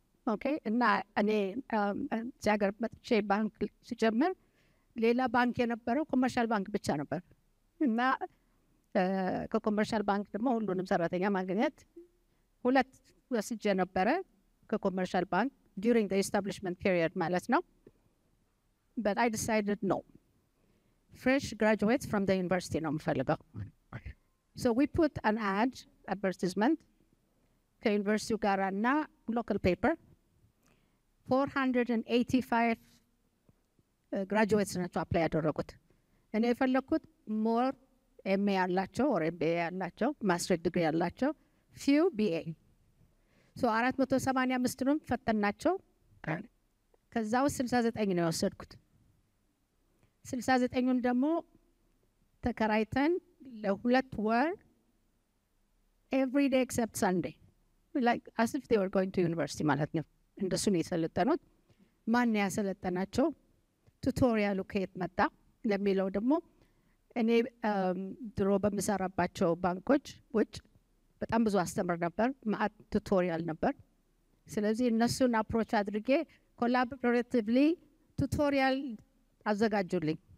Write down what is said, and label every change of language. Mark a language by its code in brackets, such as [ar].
[am] ኦኬ እና እኔ እዚህ ሀገር መጥቼ ባንክ ሲጀምር ሌላ ባንክ የነበረው ኮመርሻል ባንክ ብቻ ነበር እና ከኮመርሻል ባንክ ደግሞ ሁሉንም ሰራተኛ ማግኘት ሁለት ወስጄ ነበረ ከኮመርሻል ባንክ [en] during the establishment period [am] ማለት ነው። [en] But I decided no. Fresh graduates from the university [am] ነው የምፈልገው። [en] So we put an advertisement [am] ከዩኒቨርሲቲው ጋር እና [en] local paper 485 [am] graduates ናቸው apply ያደረጉት። እኔ የፈለኩት more MA ያላቸው or MBA ያላቸው ማስተር ዲግሪ ያላቸው few BA so 485ንም ፈተናቸው። ከዛ ውስጥ 69 ነው የወሰድኩት። 69ን ደግሞ ተከራይተን ለሁለት ወር [en] every day except Sunday like as if they were going to university [am] ማለት ነው። እንደሱ ነው የሰለጠኑት። ማን ያሰለጠናቸው? ቱቶሪያሉ ከየት መጣ ለሚለው ደግሞ እኔ ድሮ በምሰራባቸው ባንኮች ውጭ በጣም ብዙ አስተምር ነበር። ማአት ቱቶሪያል ነበር። ስለዚህ እነሱን አፕሮች አድርጌ ኮላቦሬቲቭሊ ቱቶሪያል አዘጋጁልኝ